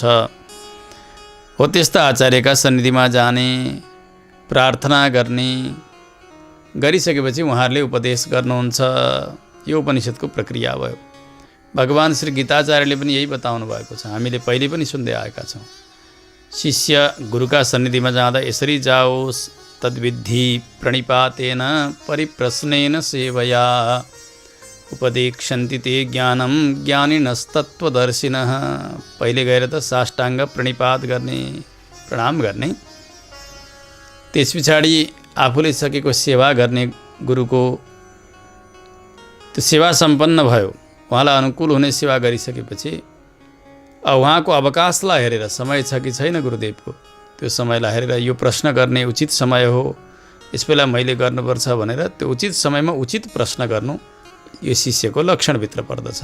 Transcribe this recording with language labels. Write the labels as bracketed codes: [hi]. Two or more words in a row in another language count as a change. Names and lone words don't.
[ne] हो त्यस्ता आचार्यका सन्निधिमा जाने, प्रार्थना गर्ने, गरिसकेपछि उहाँहरूले उपदेश गर्नुहुन्छ। यो उपनिषद्को प्रक्रिया भयो। भगवान श्री गीताचार्यले पनि यही बताउनु भएको छ। हामीले पहिले पनि सुन्दै आएका छौँ। शिष्य गुरुका सन्निधिमा जाँदा यसरी जाओस्, [sa] तद्विद्धि प्रणिपातेन परिप्रश्नेन सेवया उपदेक्षन्ति ते ज्ञानम ज्ञानिनस्तत्त्वदर्शिनः। [ne] पहिले गएर त साष्टाङ्ग प्रणिपात गर्ने, प्रणाम गर्ने, त्यस पछाडि आफूले सकेको सेवा गर्ने गुरुको। त्यो सेवा सम्पन्न भयो, उहाँलाई अनुकूल हुने सेवा गरिसकेपछि उहाँको अवकाशलाई हेरेर, समय छ कि छैन गुरुदेवको, त्यो समयलाई हेरेर यो प्रश्न गर्ने उचित समय हो, यस बेला मैले गर्नुपर्छ भनेर त्यो उचित समयमा उचित प्रश्न गर्नु यो शिष्यको लक्षणभित्र पर्दछ।